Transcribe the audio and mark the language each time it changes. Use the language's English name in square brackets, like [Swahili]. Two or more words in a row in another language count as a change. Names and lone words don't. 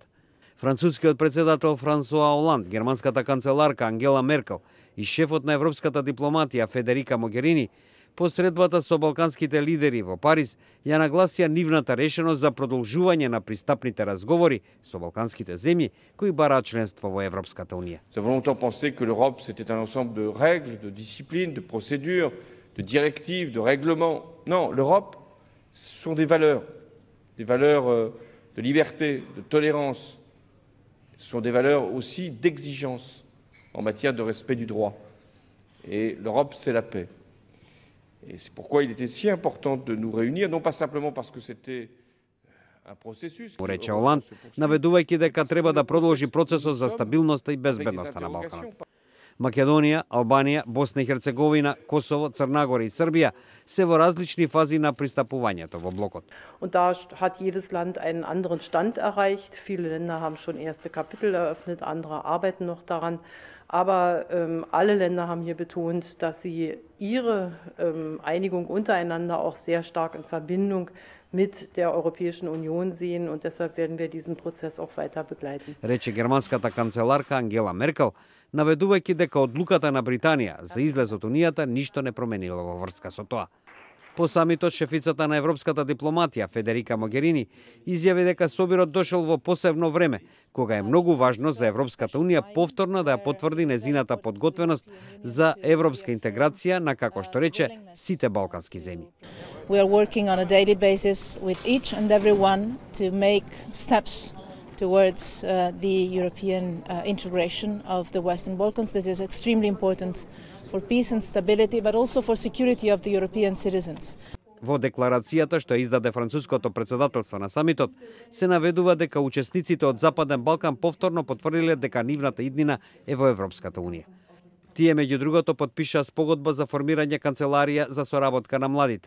[Macedonian] Францускиот председател Франсуа Оланд, германската канцеларка Ангела Меркел и шефот на европската дипломатија Федерика Могерини посредбата со балканските лидери во Париз ја нагласија нивната решеност за продолжување на пристапните разговори со балканските земји кои бараат членство во Европската унија. [French] Nous avons longtemps pensé que l'Europe c'était un ensemble de règles, de disciplines, de procédures, de directives, de règlements. Non, l'Europe ce sont des valeurs de liberté, de tolérance. Ce sont des valeurs aussi d'exigence en matière de respect du droit. Et l'Europe, c'est la paix. Et c'est pourquoi il était si important de nous réunir, non pas simplement parce que c'était un processus. [Macedonian] Рече Оланд, наведувајќи дека треба да продолжи процесот за стабилноста и безбедноста на Балканот. Македонија, Албанија, Босна и Херцеговина, Косово, Црна Гора и Србија се во различни фази на пристапувањето во блокот. [German] Und da hat jedes Land einen anderen Stand erreicht. Viele Länder haben schon erste Kapitel eröffnet, andere arbeiten noch daran. Aber alle Länder haben hier betont, dass sie ihre Einigung untereinander auch sehr stark in Verbindung mit der Europäischen Union sehen und deshalb werden wir diesen Prozess auch weiter begleiten. [Macedonian] Рече германската канцеларка Ангела Меркел, наведувајќи дека одлуката на Британија за излез од Унијата ништо не променила во врска со тоа. По самитот, шефицата на европската дипломатија Федерика Могерини изјави дека собирот дошол во посебно време, кога е многу важно за Европската унија повторно да ја потврди незината подготвеност за европска интеграција на, како што рече, сите балкански земји. [English] We are working on a daily basis with each and every one to make steps towards the European integration of the Western Balkans. This is extremely important for peace and stability, but also for security of the European citizens. [Macedonian] Во декларацијата што издаде француското председателство на самитот, се наведува дека учесниците од Западен Балкан повторно потврдиле дека нивната иднина е во Европската унија. Тие меѓу другото потпишаа спогодба за формирање канцеларија за соработка на младите.